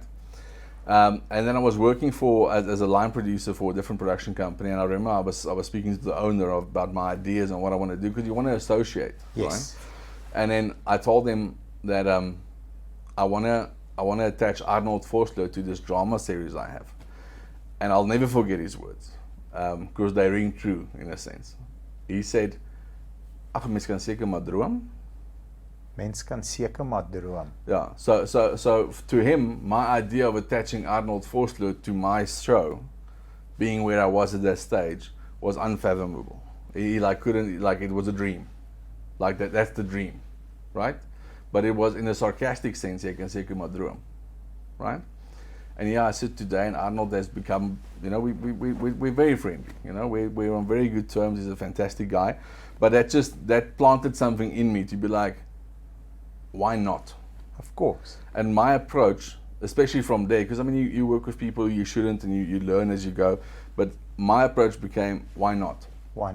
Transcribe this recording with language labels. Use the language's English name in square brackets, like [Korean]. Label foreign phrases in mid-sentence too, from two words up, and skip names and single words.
[English] And then I was working as a line producer for a different production company, and I remember I was speaking to the owner about my ideas and what I want to do, because you want to associate, right? And then I told him that I wanna attach Arnold Vosloo to this drama series I have, and I'll never forget his words, because they ring true in a sense. He said, [Afrikaans] "Ag mens kan seker maar droom." Mens kan seker maar droom. [English] Yeah. So to him, my idea of attaching Arnold Vosloo to my show, being where I was at that stage, was unfathomable. He couldn't, it was a dream, that's the dream, right? But it was in a sarcastic sense, [Afrikaans] jy kan seker maar droom, [English] right? And I sit today, and Arnold has become, we're very friendly, we're on very good terms. He's a fantastic guy, but that planted something in me to be like, why not? Of course. And my approach, especially from there, because you work with people you shouldn't, and you learn as you go, but my approach became, why not?